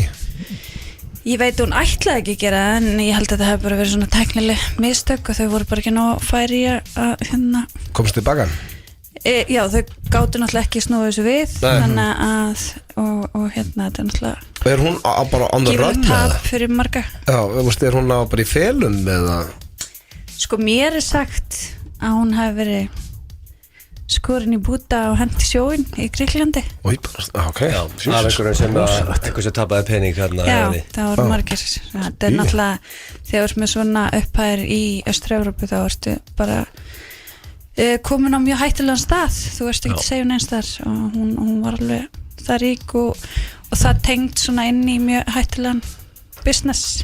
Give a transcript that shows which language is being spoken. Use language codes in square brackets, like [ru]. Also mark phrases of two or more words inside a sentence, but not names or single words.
[is] Ég veit hún ætlaði ekki að gera en ég held að það hefði bara verið svona tæknileg mistök og þau voru bara ekki nóg færi að hérna Komst þið baka? Já, þau gátu náttúrulega ekki snúið þessu við þannig að og hérna þetta er náttúrulega Er hún bara [en] on the run? [is] Gífurlegt tap fyrir marga Já, er hún bara í felum eða? Sko mér er sagt að hún hafi verið skorin í búta og hent í sjóin í Gríklandi Ok Af einhver sem tapaði pening hérna Já, það voru margir Þetta er náttúrulega þegar með svona upphæðir í Austur-Evrópu þá ertu bara komin á mjög hættulegan stað þú veist ekki að segja neins þar og hún var alveg það rík og það tengt svona inn í mjög hættulegan business